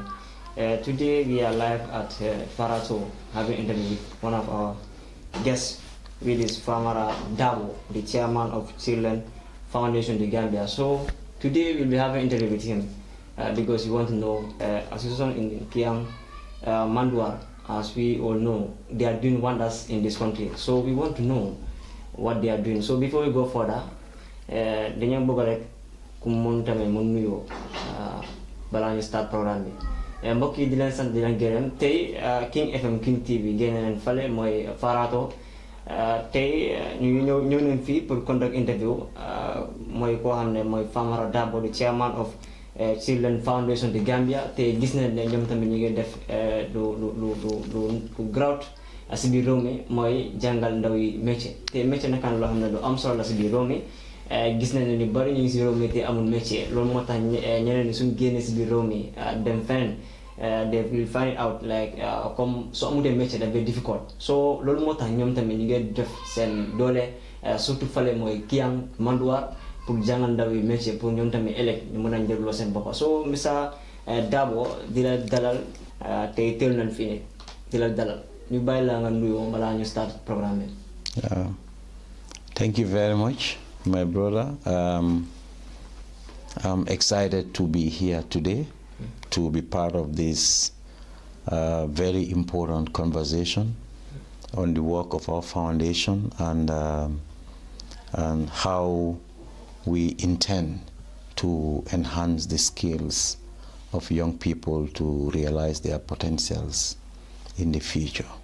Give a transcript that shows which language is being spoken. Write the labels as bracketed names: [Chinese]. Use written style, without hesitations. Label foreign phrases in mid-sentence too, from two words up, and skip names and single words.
[English] Today we are live at Farato, having interview with one of our guests, which is NFAMARA Dabo, the chairman of Children Foundation de Gambia. So today we'll be having an interview with him because we want to know association in Kiang Manduar. As we all know, they are doing wonders in this country. So we want to know what they are doing. So before we go further, [Wolof] dañu bëgg rek ku mun tamit mun nuyoo balaa ñu [English] start programme [Wolof] bi mbokk yi di leen sant di leen gërëm tey King FM King TV génne leen fale mooy Farato tey ñu ñëw nañ fii pour [English] conduct interview [Wolof] mooy koo xam ne mooy NFAMARA Dabo, [English] the chairman of Children Foundation de Gambia. [Wolof] Tey gis nañ ne ñoom tamit ñu ngi def lu grawt si biir réew mi mooy jàngal ndaw yi métier te métier nakaan loo xam ne lu am solo la si biir réew mi gis nañ ne ni bari ñu ngi si réew mi te amul métier loolu moo tax ñeneen ni suñ génnee si biir réew mi dem fenn [English] they will find out like [Wolof] comme soo amutee métier dafay difficult so loolu moo tax ñoom tamit ñu ngi def seen doole surtout fale mooy Kiang Manduar pour jàngal ndaw yi métier pour ñoom tamit ëllëg ñu mën a njëgloo seen bopp so Mr Dabo di la dalal tey teel nañ fii di la dalal ñu bàyyi la nga nuyoo balaa ñu [English] start programme [Wolof] bi. [English] Thank you very much, my brother. I'm excited to be here today to be part of this very important conversation on the work of our foundation and how we intend to enhance the skills of young people to realize their potentials in the future.